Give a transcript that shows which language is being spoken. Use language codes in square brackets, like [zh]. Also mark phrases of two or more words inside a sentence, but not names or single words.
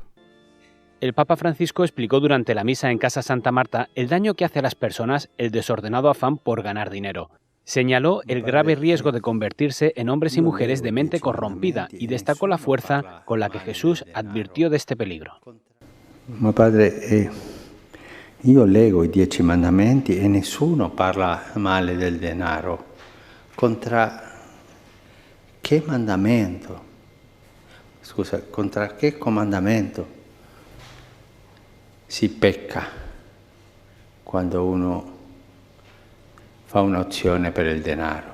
[es] El Papa Francisco explicó durante la misa en Casa Santa Marta el daño que hace a las personas el desordenado afán por ganar dinero. Señaló el grave riesgo de convertirse en hombres y mujeres de mente corrompida y destacó la fuerza con la que Jesús advirtió de este peligro. [it] Ma padre, io leggo i 10 mandamenti e nessuno parla male del denaro. Contra che mandamento? Scusa, contra che comandamento si pecca quando uno fa un'azione per il denaro?